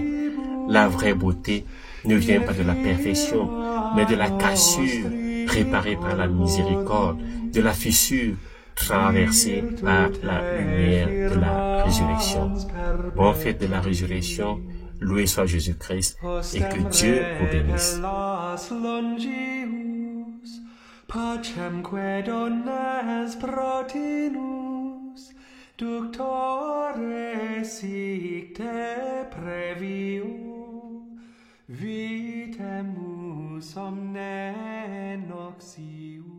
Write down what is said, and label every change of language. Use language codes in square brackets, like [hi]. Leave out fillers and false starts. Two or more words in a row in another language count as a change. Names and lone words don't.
[fr] La vraie beauté ne vient pas de la perfection, mais de la cassure réparée par la miséricorde, de la fissure traversée par la lumière de la résurrection. Bonne fête de la résurrection, loué soit Jésus-Christ, et que Dieu vous bénisse. [la] Pacemque donnes protinus, ductore sic te previo, vitemus omne noxiu.